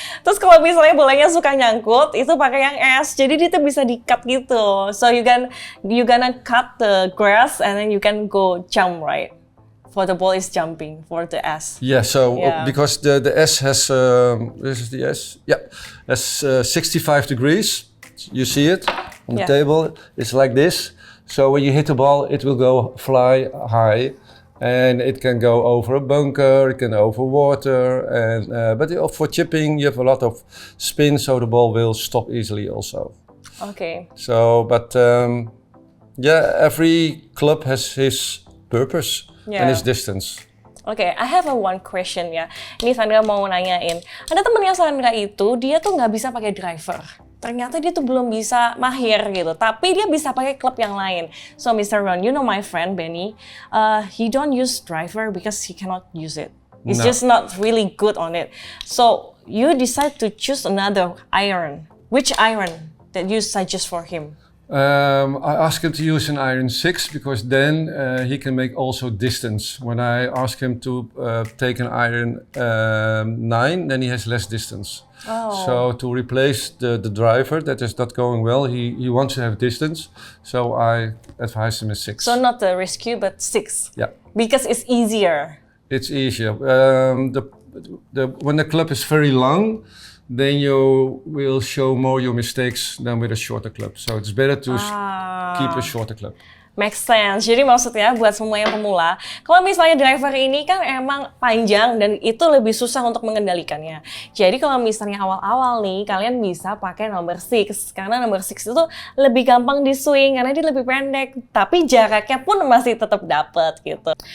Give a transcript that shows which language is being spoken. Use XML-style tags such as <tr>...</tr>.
<id>Terus kalau misalnya bolanya suka nyangkut, itu pakai yang S, jadi dia tuh bisa di-cut gitu.</id> <en>So you gonna cut the grass and then you can go jump, right? For the ball is jumping, for the S. Yeah, so Yeah. because the S has, this is the S? Yeah, has 65 degrees. You see it on the Yeah. table, it's like this. So when you hit the ball, it will fly high, and it can go over a bunker, it can over water, and but for chipping you have a lot of spin, so the ball will stop easily also. Oke. So, but yeah, every club has his purpose Yeah. and his distance. Oke, I have one question ya.</en> <id>Ini Sandra mau nanyain. Ada temennya Sandra itu, dia tuh nggak bisa pakai driver. Ternyata dia tuh belum bisa mahir gitu, tapi dia bisa pakai klub yang lain.</id> <en>So Mr. Ron, you know my friend Benny, he don't use driver because he cannot use it. He's No. just not really good on it. So you decide to choose another iron. Which iron that you suggest for him? I asked him to use an iron 6 because then he can make also distance. When I ask him to take an iron 9, then he has less distance. Oh. So to replace the driver that is not going well, he wants to have distance. So I advise him a 6. So not the rescue, but 6. Yeah, Because it's easier. it's easier. When the club is very long, then you will show more your mistakes than with a shorter club. So it's better to keep a shorter club. Make sense.</en> <id>Jadi maksudnya buat semua yang pemula, kalau misalnya driver ini kan emang panjang dan itu lebih susah untuk mengendalikannya. Jadi kalau misalnya awal-awal nih, kalian bisa pakai nomor 6. Karena nomor 6 itu lebih gampang di swing karena dia lebih pendek. Tapi jaraknya pun masih tetap dapet gitu.</id>